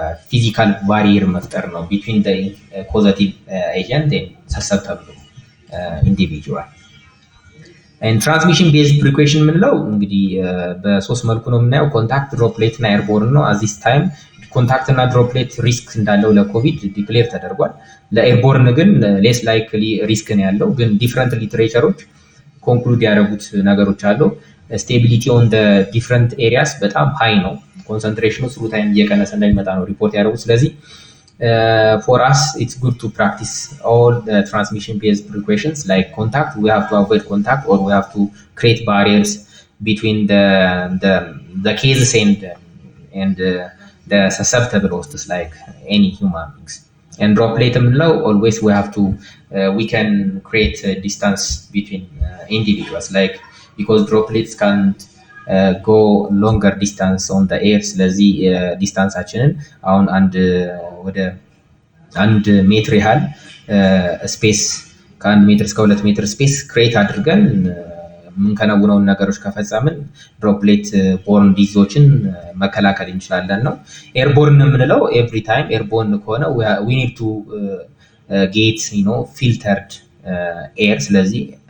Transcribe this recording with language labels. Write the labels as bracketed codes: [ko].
[am] ፊዚካል ባሪየር መፍጠር ነው ቢትዊን ኮዛቲቭ ኤጀንት ሰሰፕተብል ኢንዲቪጁዋል። ትራንስሚሽን ቤዝድ ፕሪኮሽን የምንለው እንግዲህ በሶስት መልኩ ነው የምናየው። ኮንታክት፣ ድሮፕሌት እና ኤርቦርን ነው። አዚስ ታይም ኮንታክት እና ድሮፕሌት ሪስክ እንዳለው ለኮቪድ ዲክሌር ተደርጓል። ለኤርቦርን ግን ሌስ ላይክሊ ሪስክ ነው ያለው። ግን ዲፍረንት ሊትሬቸሮች ኮንክሉድ ያደረጉት ነገሮች አሉ። ስቴቢሊቲ ኦን ዲፍረንት ኤሪያስ በጣም ሃይ ነው። ኮንሰንትሬሽኑ ስሩ ታይም እየቀነሰ እንደሚመጣ ነው ሪፖርት ያደረጉት። ስለዚህ [en] for us it's good to practice all the transmission based precautions like contact. We have to avoid contact or we have to create barriers between the cases and the susceptible hosts like any human beings. And droplet always we have to we can create a distance between individuals, like because droplets can't go longer distance on the air. [am] ስለዚህ ዲስታንሳችንን አሁን ወደ 1 ሜትር ያህል ስፔስ ከ1 ሜትር እስከ 2 ሜትር ስፔስ ክሬት አድርገን የምንከናውነውን ነገሮች ከፈጸምን ድሮፕሌት ቦርን ዲዞችን መከላከል እንችላለን ነው። ኤርቦርን የምንለው ኤቭሪ ታይም ኤርቦርን ከሆነ [en] we need to get filtered air። [am] ስለዚህ